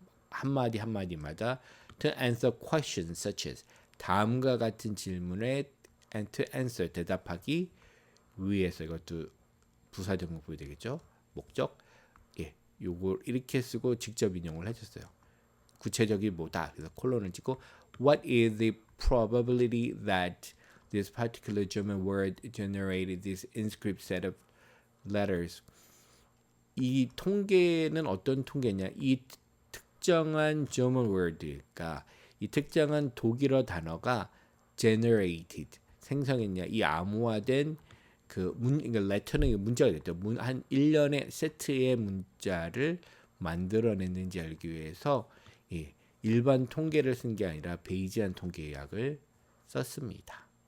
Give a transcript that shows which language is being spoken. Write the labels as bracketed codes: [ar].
[ko] 한마디 한마디마다 [en] to answer questions such as [ko] 다음과 같은 질문에 [en] and to answer [ko] 대답하기 위해서 이것도 부사적목이 되겠죠. 목적 요걸 이렇게 쓰고 직접 인용을 해줬어요. 구체적이 뭐다. 그래서 콜론을 찍고 [en] what is the probability that this particular German word generated this inscript set of letters. [ko] 이 통계는 어떤 통계냐? 이 특정한 [en] German word [ko] 가 이 특정한 독일어 단어가 generated 생성했냐? 이 암호화된 그러니까 letter는 문자가 됐죠. 한 1년의 세트의 문자를 만들어냈는지 알기 위해서 일반 통계를 쓴 게 아니라 베이지안 통계학을 썼습니다.